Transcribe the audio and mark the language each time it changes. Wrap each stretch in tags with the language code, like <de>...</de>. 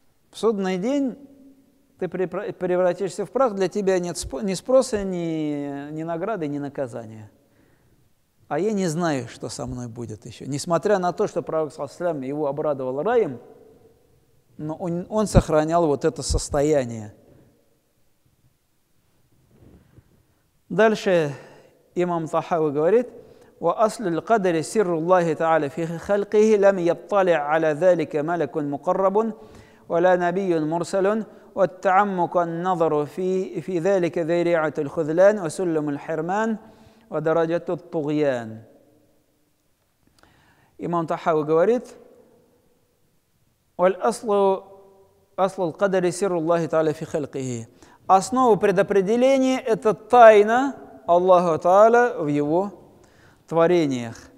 <ru>В судный день ты превратишься в прах, для тебя нет ни спроса, ни награды, ни наказания. А я не знаю, что со мной будет еще». Несмотря на то, что пророк ﷺ его обрадовал раем, но он сохранял вот это состояние. Дальше имам Тахави говорит:</ru> <ar>وأصل القدر سر الله تعالى في خلقه لم يطلع على ذلك ملك مقرب ولا نبي مرسل والتعمق النظر في ذلك ذريعة الخذلان وسلم الحرمان ودرجة الطغيان.</ar> <ru>Имам Тахави говорит:</ru> <ar>والأصل аслул кадари сирруллахи та'аля фи халькихи.</ar> <ru>Основа предопределения – это тайна Аллаха Та'аля в Его творениях.</ru>